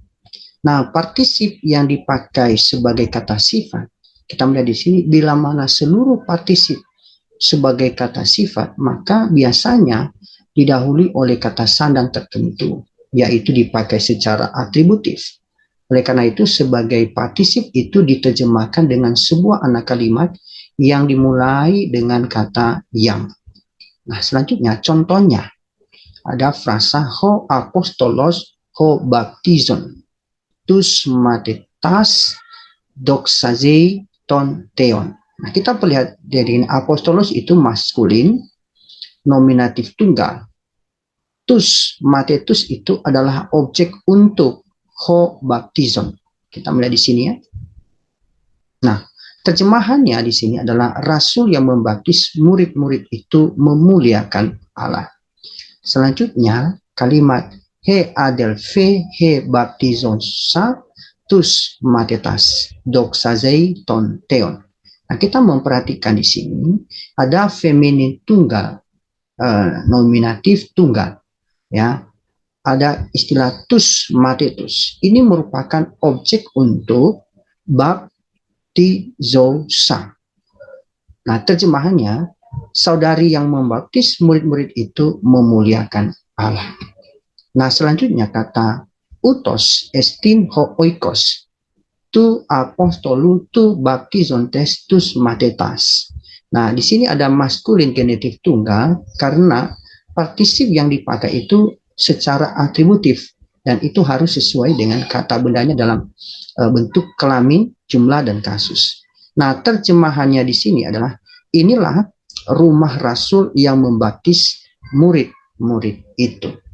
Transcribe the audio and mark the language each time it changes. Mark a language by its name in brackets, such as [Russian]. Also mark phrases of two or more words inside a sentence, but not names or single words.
[Indonesian] Nah, partisip yang dipakai sebagai kata sifat, kita melihat di sini bila mana seluruh partisip sebagai kata sifat, maka biasanya didahului oleh kata sandang tertentu, yaitu dipakai secara atributif. Oleh karena itu, sebagai partisip itu diterjemahkan dengan sebuah anak kalimat yang dimulai dengan kata yang. Nah, selanjutnya contohnya ada frasa [Greek] ὁ ἀπόστολος ὁ βαπτίζων τοὺς μαθητὰς δοξάζει τὸν θεόν. [Indonesian] Nah, kita melihat dari apostolos itu maskulin, nominatif tunggal. [Greek] τοὺς μαθητάς [Indonesian] itu adalah objek untuk [Greek] ὁ βαπτίζων. [Indonesian] Kita melihat di sini ya. Nah, terjemahannya di sini adalah rasul yang membaptis murid-murid itu memuliakan Allah. Selanjutnya, kalimat [Greek] ἡ ἀδελφὴ ἡ βαπτίζουσα τοὺς μαθητὰς δοξάζει τὸν θεόν. [Indonesian] Nah, kita memperhatikan di sini ada feminin tunggal, nominatif tunggal, ya. Ada istilah [Greek] τοὺς μαθητάς. [Indonesian] Ini merupakan objek untuk baptizosa. Nah, terjemahannya saudari yang membaptis murid-murid itu memuliakan Allah. Nah, selanjutnya kata [Greek] οὗτός ἐστιν ὁ οἶκος τοῦ ἀποστόλου τοῦ βαπτίζοντος τοὺς μαθητάς. [Indonesian] Nah, di sini ada maskulin genitif tunggal karena partisip yang dipakai itu secara atributif dan itu harus sesuai dengan kata bendanya dalam bentuk kelamin, jumlah, dan kasus. Nah, terjemahannya di sini adalah inilah rumah rasul yang membaptis murid-murid itu.